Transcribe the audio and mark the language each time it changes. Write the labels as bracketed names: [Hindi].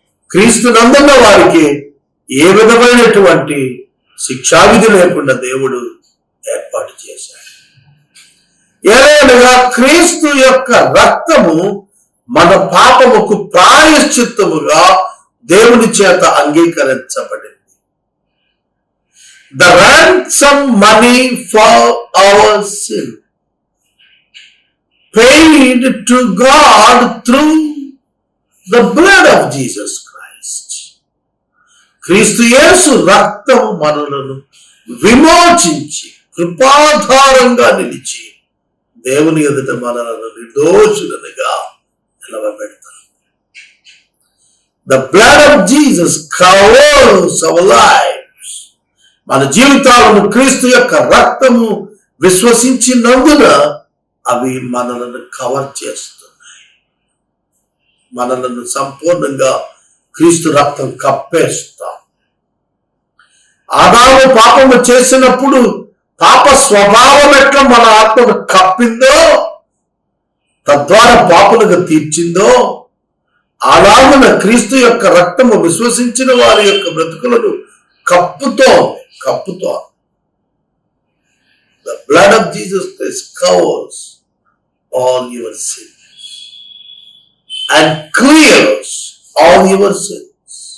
[Telugu] క్రీస్తు నందున్న వారికి ఏ విధమైనటువంటి శిక్షావిధి లేకుండా దేవుడు ఏర్పాటు చేశాడు. ఏదైనా క్రీస్తు యొక్క రక్తము మన పాపముకు ప్రాయశ్చిత్తముగా దేవుని చేత అంగీకరించబడింది. [English] The ransom money for our sin paid to God through the blood of Jesus Christ. [Telugu] క్రీస్తు యేసు రక్తము మనలను విమోచించి కృపాధారంగా నిలిచి దేవుని ఎదుట మనలను నిర్దోషులనుగా నిలవబెడతారు. [English] The blood of Jesus covers our lives. [Telugu] మన జీవితాలను క్రీస్తు యొక్క రక్తము విశ్వసించినందున అవి మనలను కవర్ చేస్తున్నాయి. మనలను సంపూర్ణంగా క్రీస్తు రక్తం కప్పేస్తాం. ఆదాము పాపము చేసినప్పుడు పాప స్వభావం ఎట్లా మన ఆత్మను కప్పిందో, తద్వారా పాపులుగా తీర్చిందో, అలాగున క్రీస్తు యొక్క రక్తము విశ్వసించిన వారి యొక్క బ్రతుకులను కప్పుతో. [English] The blood of Jesus Christ covers all your sins and clears all your sins.